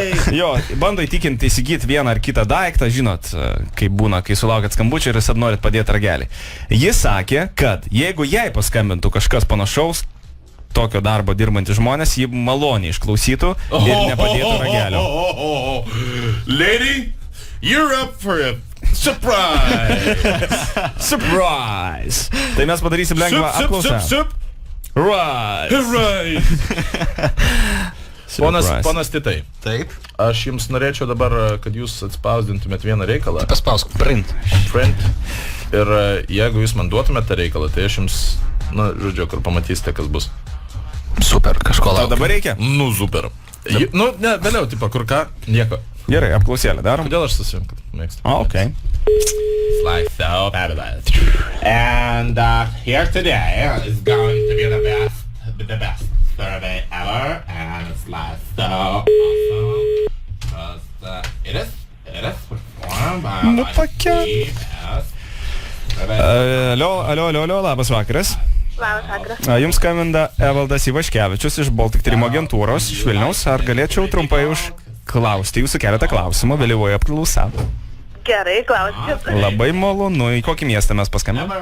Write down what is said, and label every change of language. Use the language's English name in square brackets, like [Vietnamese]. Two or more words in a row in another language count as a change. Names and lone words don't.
[Lithuanian] Jo, bando įtikinti įsigyti vieną ar kitą daiktą, žinot, kaip būna, kai sulaukiat skambučio ir visad norit padėti ragelį. Jis sakė, kad jeigu jai paskambintų kažkas panašaus, tokio darbo dirbantys žmonės, jį maloniai išklausytų ir nepadėtų ragelio. [English] Lady, you're up for a surprise. Surprise! [Lithuanian] Tai mes padarysim lengvą apklausą. [English] Right. [Lithuanian] Ponas Titai. Taip. Aš jums norėčiau dabar, kad jūs atspausdintumėt vieną reikalą. Paspausk. Print. Ir jeigu jūs man duotumėt tą reikalą, tai aš jums, žodžiu, kur pamatysite, kas bus. Super, kažko Tau laukia. dabar reikia? Nu, super. Ne, vėliau, tipo, kur ką, nieko. Gerai, apklausėlę darom. Kodėl aš susijom, kad mėgstu? [English] Okay. It's like so fabulous. And here today is going to be the best survey ever, and it's like so awesome because it is performed by like the best. [Lithuanian] Alio, labas vakaras. Labas vakaras. Jums skambina Evaldas Ivaškevičius iš Baltic Tyrimo agentūros iš Vilniaus. Ar galėčiau trumpai užklausti jūsų keletą klausimų vėlyvoje apklausa? Gerai, klauskit. Labai malonu. Į kokį miestą mes paskambinome?